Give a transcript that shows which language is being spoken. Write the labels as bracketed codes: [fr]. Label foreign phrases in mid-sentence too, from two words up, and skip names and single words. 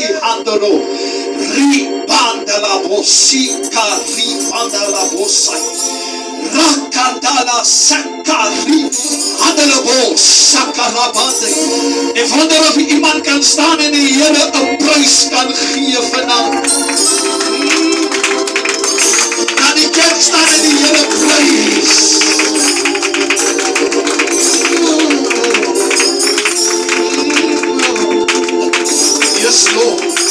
[af] handolo ribanda la bosika ribanda la bosai rakandala sakari handelo bosaka rabande. Ik wonder of iemand kan staan en de Here 'n prys kan gee vanaand. Kan die kerk staan en die Here prys? [en] Yes, Lord.